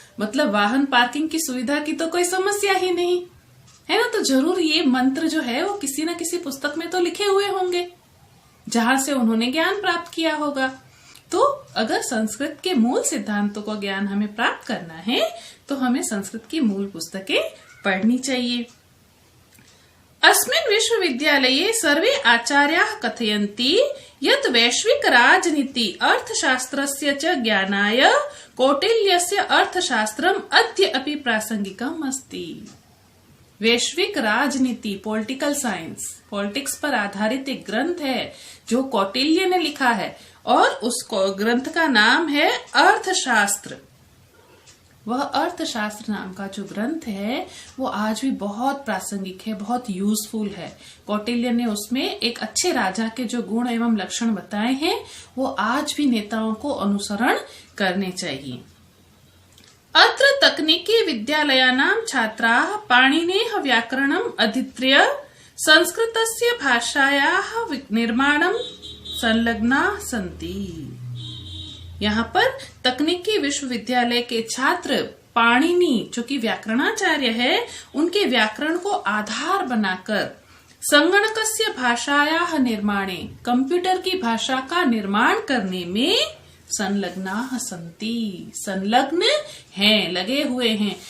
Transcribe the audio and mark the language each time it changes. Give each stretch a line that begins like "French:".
Hindi: मतलब वाहन पार्किंग की सुविधा की तो कोई समस्या ही नहीं है ना। तो जरूर ये मंत्र जो है वो किसी न किसी पुस्तक में तो लिखे हुए होंगे जहां से उन्होंने ज्ञान प्राप्त किया होगा। तो अगर संस्कृत के मूल सिद्धांतों का ज्ञान हमें प्राप्त करना है तो हमें संस्कृत की मूल पुस्तकें पढ़नी चाहिए।
Sanskrit: अस्मिन् विश्वविद्यालये सर्वे आचार्याः कथयन्ति यत् वैश्विक राजनीति अर्थशास्त्रस्य च ज्ञानाय कौटिल्यस्य अर्थशास्त्रम् अद्य अपि प्रासंगिकम् अस्ति।
Hindi: वैश्विक राजनीति, पॉलिटिकल साइंस, पॉलिटिक्स पर आधारित एक ग्रंथ है जो कौटिल्य ने लिखा है, और उस ग्रंथ का नाम है अर्थशास्त्र। वह अर्थशास्त्र नाम का जो ग्रंथ है वो आज भी बहुत प्रासंगिक है, बहुत यूजफुल है। कौटिल्य ने उसमें एक अच्छे राजा के जो गुण एवं लक्षण बताए हैं वो आज भी नेताओं को अनुसरण करने चाहिए।
Sanskrit: अत्र तकनीकी विद्यालयानां छात्राः पाणिनेः व्याकरणम् अधीत्य संस्कृतस्य भाषायाः निर्माणं संलग्नाः सन्ति।
Hindi: यहाँ पर तकनीकी विश्वविद्यालय के छात्र पाणिनि, जो कि व्याकरणाचार्य है, उनके व्याकरण को आधार बनाकर
Sanskrit: संगणकस्य भाषायाः निर्माणे,
Hindi: कंप्यूटर की भाषा का निर्माण करने में
Sanskrit: संलग्नाः सन्ति,
Hindi: संलग्न हैं, लगे हुए हैं।